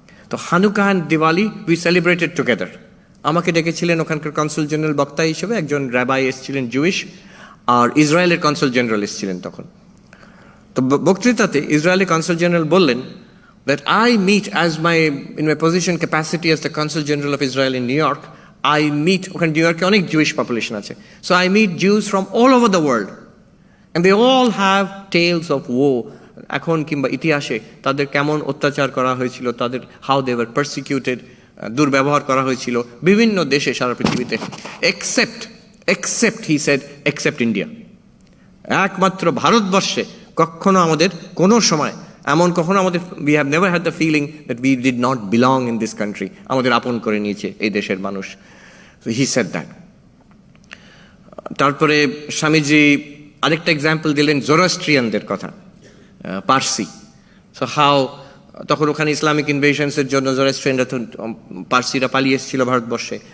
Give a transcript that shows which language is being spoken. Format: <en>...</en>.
<bn>তো</bn> <en>Hanukkah and Diwali we celebrated together.</en> <bn>আমাকে ডেকেছিলেন ওখানকার কনসুল জেনারেল বক্তা হিসেবে, একজন র্যাবাই এসেছিলেন জুইশ, আর ইসরায়েলের কনসুল জেনারেল এসেছিলেন তখন। তো বক্তৃতাতে ইসরায়েলি কনসুল জেনারেল বললেন</bn> <en>that I meet in my position capacity as the Consul General of Israel in New York, I meet,</en> <bn>ওখানে নিউ ইয়র্কে অনেক</bn> <en>Jewish population আছে, so I meet Jews from all over the world and they all have tales of woe.</en> <bn>এখন কিংবা ইতিহাসে তাদের কেমন অত্যাচার করা হয়েছিল, তাদের</bn> <en>how they were persecuted,</en> <bn>দুর্ব্যবহার করা হয়েছিল বিভিন্ন দেশে সারা পৃথিবীতে, except</bn> <en>except, he said, except India.</en> <bn>একমাত্র ভারতবর্ষে কখনো আমাদের</bn> <en>কোনো সময় এমন কখনো আমাদের we have never had the feeling that we did not belong in this country.</en> <bn>আমাদের আপন করে নিয়েছে এই দেশের মানুষ.</bn> <en>So he said that.</en> <bn>তারপরে স্বামীজি আরেকটা এক্সাম্পল দিলেন জোরাস্ট্রিয়ানদের কথা, পার্সি. সো হাউ তখন ওখানে ইসলামিক ইনভেশনসের জন্য জোরাস্ট্রিয়ানরা তো পার্সিরা পালিয়ে এসেছিল ভারতবর্ষে.</bn>